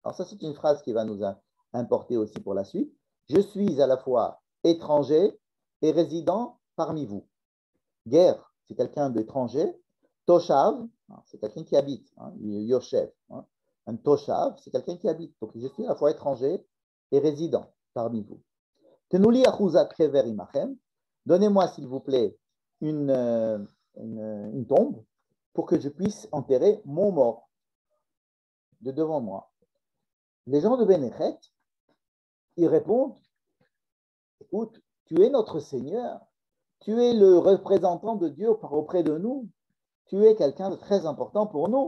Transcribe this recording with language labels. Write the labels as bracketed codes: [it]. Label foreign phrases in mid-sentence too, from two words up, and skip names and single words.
[fr] Alors ça, c'est une phrase qui va nous importer aussi pour la suite. Je suis à la fois étranger et résident parmi vous. Ger, c'est quelqu'un d'étranger. Toshav, c'est quelqu'un qui habite. Yoshev. Un toshav, c'est quelqu'un qui habite. Donc je suis à la fois étranger et résident parmi vous. [he] תנו לי אחוזת קבר עמכם. [fr] Donnez-moi, s'il vous plaît, une tombe pour que je puisse enterrer mon mort de devant moi. Les gens de Bénéchet, ils répondent, écoute, tu es notre Seigneur, tu es le représentant de Dieu auprès de nous, tu es quelqu'un de très important pour nous.